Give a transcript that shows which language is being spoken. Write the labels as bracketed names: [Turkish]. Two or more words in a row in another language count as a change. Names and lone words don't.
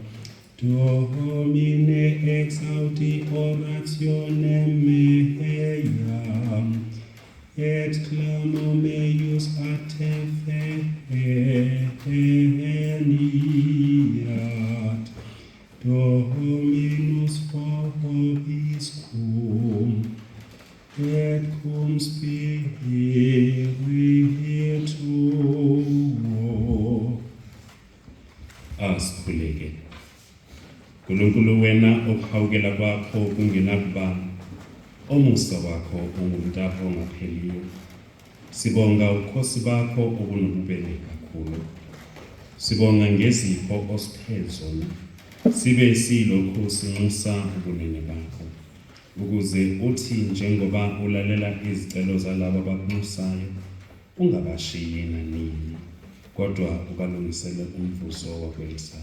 [Latin] Domine exaudi orationem meam, et clamor meius a te veniat. Dominus vobiscum, et cum spiritu tuo. [Zulu] Asikhuleke. Nkulunkulu wena okuhawukela kwakho kungenakubala, omusa wakho ungumtapo ongapheliyo. Sibonga ubukhosi bakho obunobubele kakhulu. Sibonga ngezipho osiphe zona, sibe silokhu sinxusa ubunene bakho, ukuze uthi njengoba ulalela izicelo zalabo abakunxusayo, ungabashiyi nanini, kodwa ubalungisele umvuzo wakwelisayo.